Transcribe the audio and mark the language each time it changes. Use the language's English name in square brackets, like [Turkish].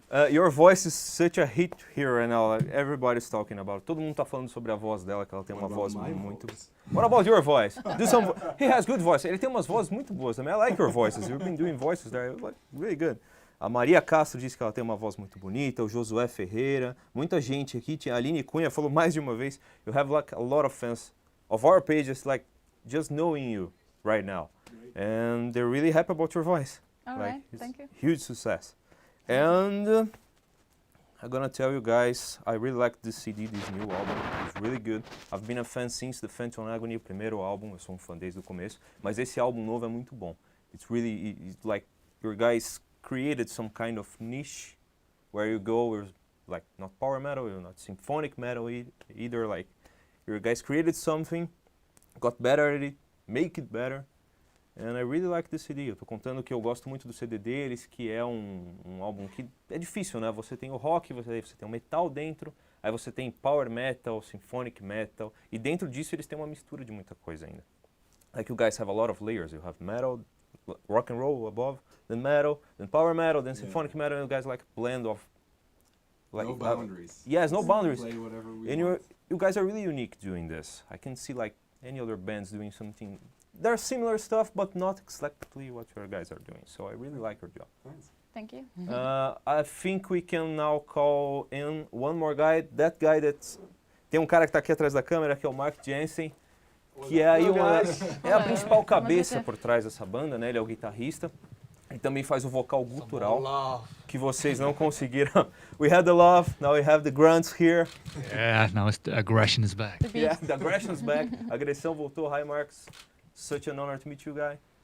[English] Your voice is such a hit here right now. Like, everybody's talking about it. [Portuguese] Todo mundo tá falando sobre a voz dela, que ela tem uma voz muito... [English] What about your voice? Do some... He has good voice. [Portuguese] Ele tem umas vozes muito boas também. [English] I like your voices. You've been doing voices there. Like, really good. [Portuguese] A Maria Castro disse que ela tem uma voz muito bonita. O Josué Ferreira. Muita gente aqui. A Aline Cunha falou mais de uma vez. [English] You have like a lot of fans of our pages, like just knowing you right now. And they're really happy about your voice. All like, right, thank you. Huge success. And I'm gonna tell you guys, I really like this CD, this new album. It's really good. I've been a fan since The Phantom Agony, [Portuguese] o primeiro álbum. Eu sou um fã desde o começo. Mas esse álbum novo é muito bom. [English] It's really, it's like your guys created some kind of niche where you go with like not power metal, you're not symphonic metal either. Like your guys created something, got better at it, make it better. And I really like this CD. [Portuguese] Eu tô contando que eu gosto muito do CD deles, que é um álbum que é difícil, né? Você tem o rock, você tem o metal dentro, aí você tem power metal, symphonic metal, e dentro disso eles têm uma mistura de muita coisa ainda. [English] Like you guys have a lot of layers. You have metal, rock and roll above, then metal, then power metal, then symphonic metal, and you guys like a blend of... Like, no boundaries. Yes, no boundaries. Play whatever we And want. you guys are really unique doing this. I can see like any other bands doing something. There's similar stuff, but not exactly what your guys are doing. So I really like your job. Thanks. Thank you. I think we can now call in one more guy. That guy that's... [Portuguese] Tem um cara que está aqui atrás da câmera, que é o Mark Jensen, que é aí é a principal cabeça por trás dessa banda, né? Ele é o guitarrista. Ele também faz o vocal gutural, que vocês não conseguiram. [English] We had the love, now we have the grunts here. Yeah, now the aggression is back. Yeah, the aggression's back. [Portuguese] A agressão voltou. [English] Hi, Marcus. Such an honor to meet you, guy.